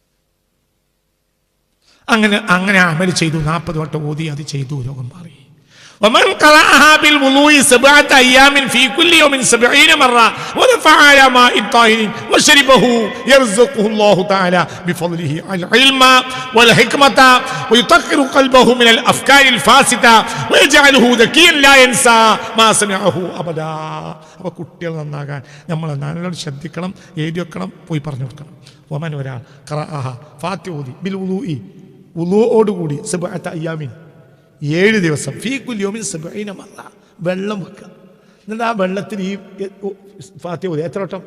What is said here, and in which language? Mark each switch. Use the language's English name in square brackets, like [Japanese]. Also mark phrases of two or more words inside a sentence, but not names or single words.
[Malayalam] അങ്ങനെ അമൽ ചെയ്തു. 40 വട്ടം ഊതി അത് ചെയ്തു, രോഗം മാറി. [Arabic] ومن قرأها بالوضوء 7 أيام في كل يوم 70 مرة ونفع على ماء طاهر وشربه يرزقه الله تعالى بفضله العلم والحكمة ويطهر قلبه من الأفكار الفاسدة ويجعله ذكيا لا ينسى ما سمعه أبدا. [Malayalam] അപ്പോൾ കുട്ടികൾ നന്നാകാൻ നമ്മൾ നല്ലോണം ശ്രദ്ധിക്കണം, എഴുതി വെക്കണം, പോയി പറഞ്ഞു കൊടുക്കണം. ഒമൻ ഒരാൾ ഖറഅഹ ഫാത്തിഹ ഓതി [Arabic] بالوضوء [Malayalam] വുളൂഓടുകൂടി 7 അയ്യാമിൻ 7 ദിവസം [Arabic] في كل يوم 70 مرة [Malayalam] വെള്ളം വെക്കുക. എന്നിട്ട് ആ വെള്ളത്തിൽ ഈ ഫാത്തിഹ ഓതി എത്ര വട്ടം?